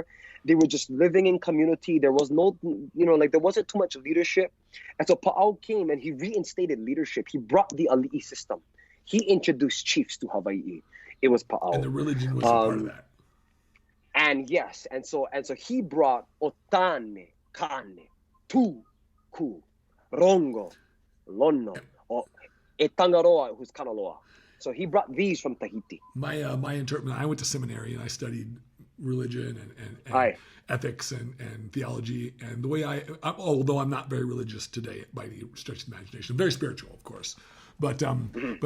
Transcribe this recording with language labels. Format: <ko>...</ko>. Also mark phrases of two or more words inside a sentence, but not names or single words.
<en>They were just living in community. There was no, there wasn't too much leadership. And so Pa'ao came and he reinstated leadership. He brought the ali'i system. He introduced chiefs to Hawaii. It was Pa'ao. And the religion was a part of that. And yes, and so he brought otane, kane, tu, ku, rongo, lono, e tangaroa, who's kanaloa. So he brought these from Tahiti. My interpretation, I went to seminary and I studied religion and ethics and theology. And the way although I'm not very religious today by any stretch of the imagination, I'm very spiritual, of course.</en>